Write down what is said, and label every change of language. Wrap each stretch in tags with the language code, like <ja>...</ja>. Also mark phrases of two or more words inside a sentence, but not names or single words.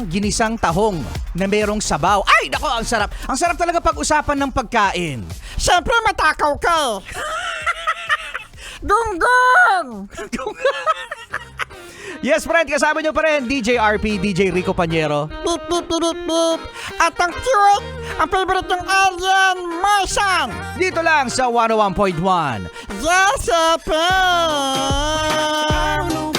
<tl>Ginisang tahong na merong sabaw. Ay, nako, ang sarap. Ang sarap talaga pag-usapan ng pagkain. Siyempre matakaw ka eh. Gonggong!</tl> <en>Yes, friend,</en> <tl>kasama nyo pa rin DJ RP, DJ Rico Panyero. Beep, beep, beep, beep, beep. At ang cute, ang favorite ng alien, Martian. Dito lang sa 101.1 Yes, FM!</tl>